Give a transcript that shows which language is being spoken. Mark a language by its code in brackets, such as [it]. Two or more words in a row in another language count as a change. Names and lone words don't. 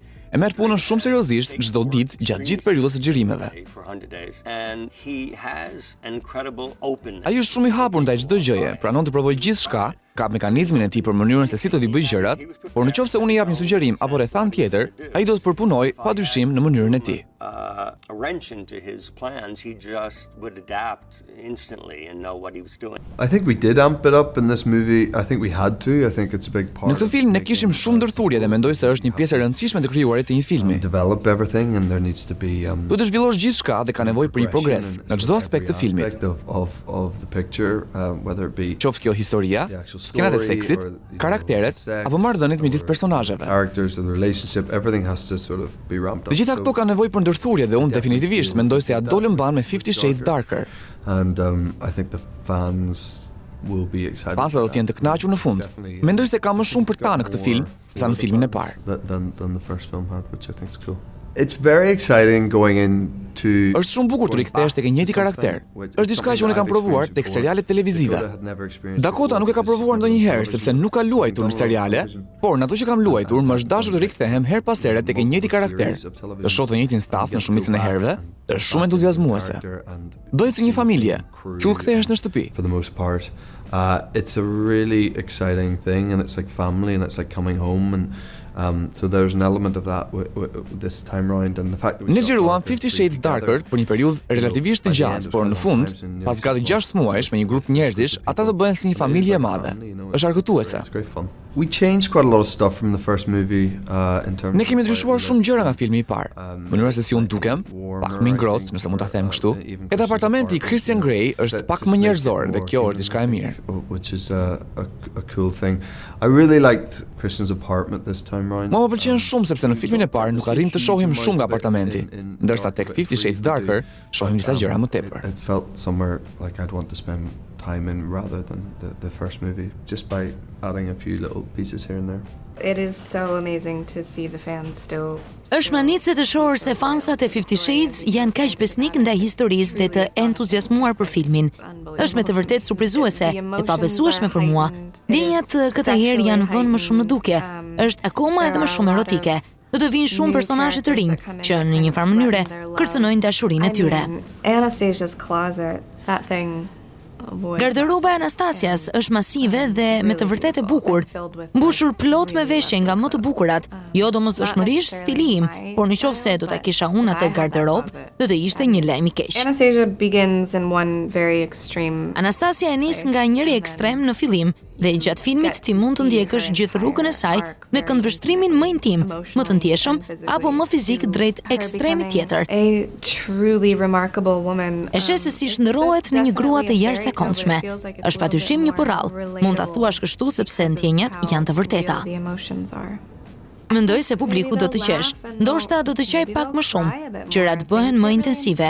[sq] E merr punën shumë seriozisht çdo ditë gjatë gjithë periudhës së xhirimeve. Ai është shumë i hapur ndaj çdo gjëje, pranon të provojë gjithçka, ka mekanizmin e tij për mënyrën se si do t'i bëjë gjërat, por nëse unë i jap një sugjerim apo rrethan tjetër, ai do të përpunojë padyshim në mënyrën e tij. [en] wrench into his plans. He just would adapt instantly and know what he was doing. I think we did amp it up in this movie. I think we had to. I think it's a big part. [sq] Në këtë film ne kishim shumë ndërthurje dhe mendoj se është një pjesë e rëndësishme të krijuarit të një filmi. [en] Develop everything and there needs to be [sq] Duhet të zhvillosh gjithçka dhe ka nevojë për një progres në çdo aspekt të filmit. [en] Of the picture, whether it be [sq] Qoftë kjo historia, skenat e seksit, karakteret apo marrëdhëniet midis personazheve. [en] Characters, the relationship, everything has to sort of be ramped up. [sq] Të gjitha këto kanë nevojë për ndërthurje dhe unë definitivisht mendoj se ja dolën mban me 50 Shades Darker. [en] And I think the fans will be excited. [sq] Fansa do të jenë të kënaqur në fund. Mendoj se ka më shumë për ta në këtë film sa në filmin e parë. [en] Than the first film had, which I think is cool. It's very exciting going into. [sq] Është shumë bukur të rikthehesh tek e njëjti karakter. Është diçka që unë kam provuar tek serialet televizive. Dakota nuk e ka provuar ndonjëherë sepse nuk ka luajtur në seriale, por në ato që kam luajtur më është dashur të rikthehem her pas here tek e njëjti karakter. Të shoh të njëjtin staf në shumicën e herëve, është shumë entuziazmuese. Bëhet si një familje, sikur kthehesh në shtëpi. [en] For the most part, it's a really exciting thing, and it's like family, and it's like coming home, and so there's an element of that this time round, and the fact that [sq] Ne xhiruam 50 Shades Darker për një periudhë relativisht të gjatë, por në fund, pas gati 6 muajsh me një grup njerëzish, ata do bëhen si një familje e madhe. Është argëtuese. [en] It's great fun. We changed quite a lot of stuff from the first movie in terms. [sq] Ne kemi ndryshuar shumë gjëra nga filmi i parë. Mënyra se si unë dukem, pak më ngrohtë, nëse mund ta them kështu. Edhe apartamenti i Christian Grey është pak më njerëzor dhe kjo është diçka e mirë. [en] Which is a cool thing. I really liked Christian's apartment this time round. [sq] Mua më pëlqen shumë sepse në filmin e parë nuk arrim të shohim shumë nga apartamenti, ndërsa tek 50 Shades Darker shohim disa gjëra më tepër. [en] It felt somewhere like I'd want to spend time in rather than the first movie, just by adding a few little pieces here and there. It is so amazing to see the fans still. [sq] Është manicë të shohur se fansat e 50 Shades janë kaq besnik ndaj historisë dhe të entuziazmuar për filmin. Është me të vërtetë surprizuese e pabesueshme për mua. Ndjenjat këtë herë janë vënë më shumë në dukje. Është akoma edhe më shumë erotike. Do të vinë shumë personazhe të rinj që në një farë mënyre kërcënojnë dashurinë e tyre. [en] Anastasia's closet, that thing. [sq] Garderoba e Anastasias është masive dhe me të vërtetë e bukur, mbushur plot me veshje nga më të bukurat, jo domosdoshmërisht stili im, por nëse do ta kisha unë atë garderobë, do të ishte një lajm i keq. [en] Anastasia begins in one very extreme. [sq] Anastasia e nis nga njëri ekstrem në fillim dhe gjatë filmit ti mund të ndjekësh gjithë rrugën e saj me këndvështrimin më intim, më të ndjeshëm apo më fizik drejt ekstremit tjetër. [en] A truly remarkable woman. [sq] E sheh se si shndërrohet në një grua të jashtëzakonshme. Është padyshim një porrall. Mund ta thuash kështu sepse ndjenjat janë të vërteta. Mendoj se publiku do të qesh. Ndoshta do të qej pak më shumë. Gjërat bëhen më intensive.